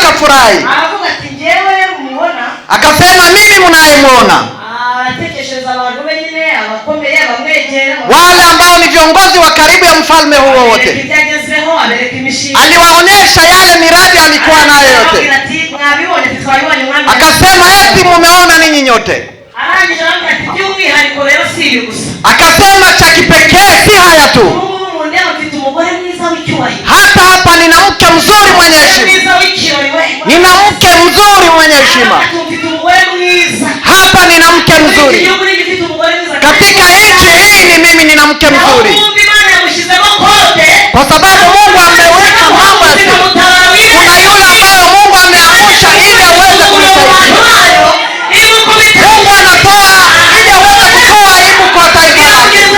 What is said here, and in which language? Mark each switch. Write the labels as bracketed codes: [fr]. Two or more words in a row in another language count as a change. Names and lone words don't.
[rw] akafurahi. aravuga ati njyewe mubona, [sw] Akasema mimi mnayemwona, [rw] atekeshereza abantu be nyine abakomeye abamwegera, [sw] wale ambao ni viongozi wa karibu ya mfalme huo wote, [rw] ibyagezeho abereka imishinga, [sw] aliwaonesha yale miradi alikuwa nayo yote. [rw] mwabibonye twabibonye mwami. [sw] Akasema eti mumeona ninyi nyote. [rw] arangije aravuga ati by'umwihariko rero si ibi gusa, [sw] Akasema cha kipekee si haya tu, [rw] ubu ndeba mfite umugore mwiza w'icyubahiro, [sw] hata hapa nina mke mzuri mwenye heshima, [rw] mwiza w'icyubahiro, [sw] nina mke mzuri mwenye heshima, [rw] mfite umugore mwiza, [sw] hapa nina mke mzuri [rw] igihugu gifite umugore mwiza, [sw] katika nchi hii, ni mimi nina mke mzuri, [rw] Imana yamushyizemo kote, [sw] kwa sababu Mungu ameweka mambo ya siri. Kuna yule ambayo Mungu ameamsha ili aweze kunisaidia. Mungu anatoa ili aweze kutoa aibu kwa taifa lake.